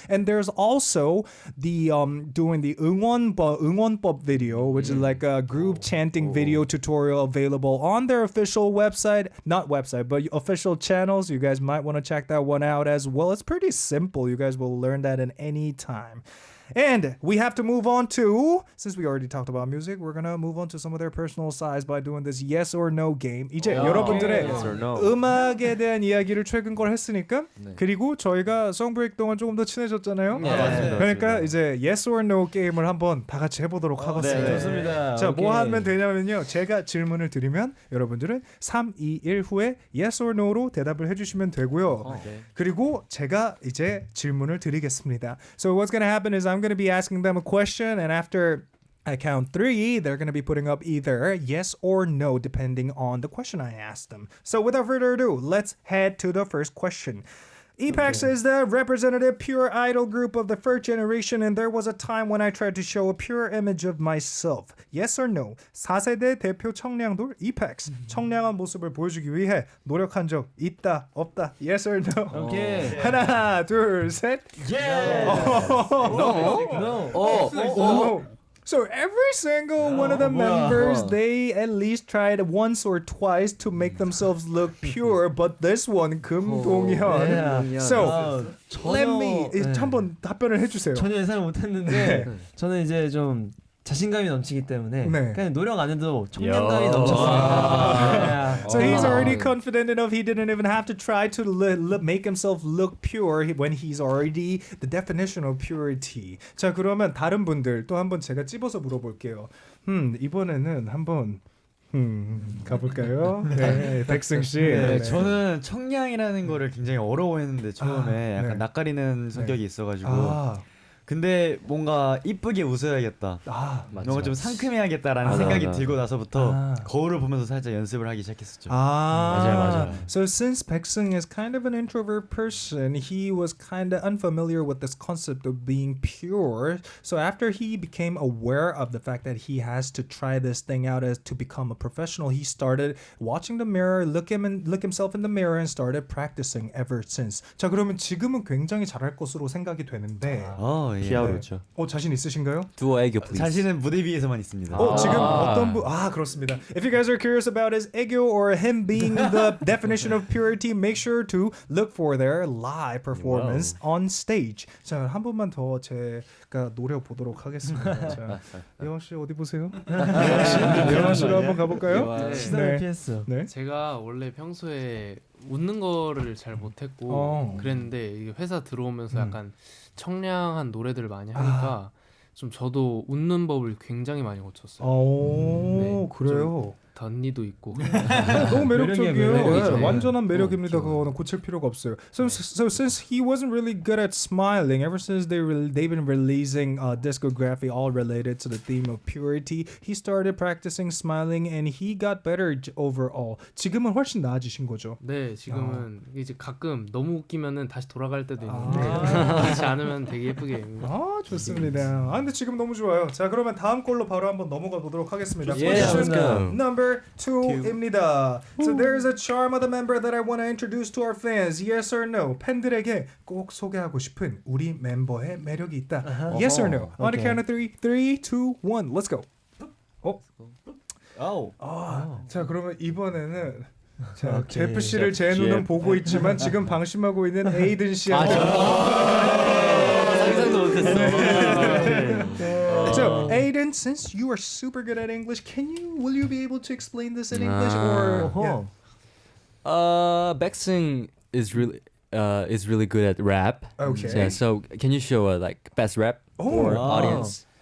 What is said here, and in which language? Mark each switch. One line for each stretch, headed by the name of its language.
English: And there's also the doing the 응원법 video, which is like a group chanting video tutorial available on their official website, not website, but official channels. You guys might want to check that one out as well. It's pretty simple. You guys will learn that in any time. And we have to move on to, since we already talked about music, we're gonna move on to some of their personal sides by doing this yes or no game.
Korean: 이제 여러분들의
English: Yes or no.
Korean: 음악에 대한 이야기를 최근 걸 했으니까, 네. 그리고 저희가 송브레이크 동안 조금 더 친해졌잖아요. 맞습니다. 그러니까 이제
English: yes or no
Korean: 게임을 한번 다 같이 해보도록 하겠습니다. 좋습니다. 자, 뭐
English: 오케이.
Korean: 하면 되냐면요, 제가 질문을 드리면 여러분들은 3, 2, 1 후에
English: yes or no
Korean: 로 대답을 해주시면 되고요. 그리고 제가 이제 질문을 드리겠습니다.
English: So what's gonna happen is I'm gonna be asking them a question, and after I count 3, they're gonna be putting up either yes or no depending on the question I asked them. So without further ado, let's head to the first question. EPEX is the representative pure idol group of the first generation, and there was a time when I tried to show a pure image of myself. Yes or no?
Korean: 4세대 대표 청량돌 EPEX. 청량한 모습을 보여주기 위해 노력한 적 있다, 없다.
English: Yes or no? 오케이.
Korean: 하나, 둘, 셋.
English: No. Oh. So every single one of the members, they at least tried once or twice to make themselves look pure, but this one, 금동현. So let me
Korean: 한번 답변을 해주세요. 전혀 예상을 못했는데 저는 이제 좀 자신감이 넘치기 때문에 네. 그냥 노력 안 해도 청량감이 넘쳤습니다.
English: So he's already confident enough. He didn't even have to try to make himself look pure when he's already the definition of purity.
Korean: 자, 그러면 다른 분들 또 한번 제가 찝어서 물어볼게요. 이번에는 한번 가볼까요? 네, 백승 씨. 네, 저는 청량이라는 거를 굉장히 어려워했는데 처음에 약간 네. 낯가리는 성격이 있어가지고 아, 근데 뭔가 이쁘게 웃어야겠다. 뭔가 좀 상큼해야겠다라는 생각이 들고 나서부터 거울을 보면서 살짝 연습을 하기 시작했었죠. 맞아요.
English: So since Baeksung is kind of an introvert person, he was kind of unfamiliar with this concept of being pure. So after he became aware of the fact that he has to try this thing out as to become a professional, he started watching the mirror, look himself in the mirror, and started practicing ever since.
Korean: 자, 그러면 지금은 굉장히 잘할 것으로 생각이 되는데. 예. 히어로죠. 자신 있으신가요? 두어 애교 please. 자신은 무대 위에서만 있습니다. 지금 어떤 그렇습니다.
English: If you guys are curious about his 애교 or him being the definition of purity, make sure to look for their live performance on stage.
Korean: 자, 한 번만 더 제가 노려 보도록 하겠습니다. 자, 예원 씨 어디 보세요? 예원 씨로 한번 가볼까요? 시선을 피했어. 네. 제가 원래 평소에 웃는 거를 잘 못했고 그랬는데 이게 회사 들어오면서 약간 청량한 노래들을 많이 하니까 좀 저도 웃는 법을 굉장히 많이 고쳤어요. 네, 그래요. 던니도 있고 너무 매력적이에요. 매력이죠. 네, 완전한 매력입니다. 그거는 고칠 필요가 없어요. So since he wasn't really good at smiling, ever since they've been releasing discography all related to the theme of purity, he started practicing smiling and he got better overall. 지금은 훨씬 나아지신 거죠? 네, 지금은 이제 가끔 너무 웃기면은 다시 돌아갈 때도 있는데 그렇지 않으면 되게 예쁘게. 좋습니다. 근데 지금 너무 좋아요. 자, 그러면 다음 걸로 바로 한번 넘어가 보도록 하겠습니다.
English: Yeah, let's go. Number 2
Korean: 입니다.
English: So there is a charm of the member that I want to introduce to our fans. Yes or no?
Korean: 팬들에게 꼭 소개하고 싶은 우리 멤버의 매력이 있다.
English: Yes or no? On the count of 3, 2, 1, let's go.
Korean: 자, 그러면 이번에는 자, 제프 씨를 제 눈은 보고 있지만 지금 방심하고 있는 에이든 씨한테 상상도 못했어.
English: So, Aiden, since you are super good at English, will you be able to explain this in English or? Baxing is really good at rap. Okay. Yeah, so can you show like best rap for audience?